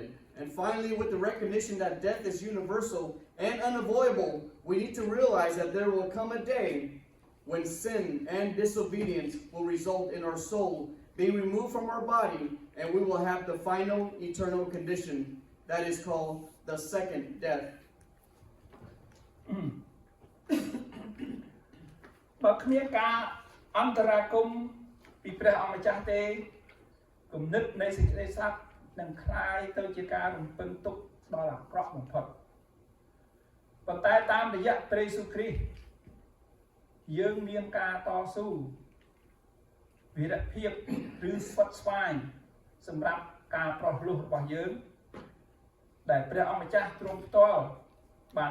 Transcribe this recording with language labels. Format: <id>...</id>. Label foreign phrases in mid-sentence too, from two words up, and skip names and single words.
<en>And finally, with the recognition that death is universal and unavoidable, we need to realize that there will come a day when sin and disobedience will result in our soul being removed from our body, and we will have the final eternal condition that is called the second death.</en> <km>បើគ្មានការអន្តរាគមន៍ពីព្រះអង្គម្ចាស់ទេគំនិត នៃសេចក្តីស្លាប់នឹងคล้ายទៅជាការរំពឹងទុកដល់អាក្រក់បំផុតប៉ុន្តែតាមរយៈព្រះយេស៊ូវគ្រីស្ទយើងមានការតស៊ូវីរភាពឬស្វិតស្វាញសម្រាប់ការប្រោះលោះរបស់យើងដែលព្រះអង្គម្ចាស់ទ្រង់ផ្ទាល់បាន</km>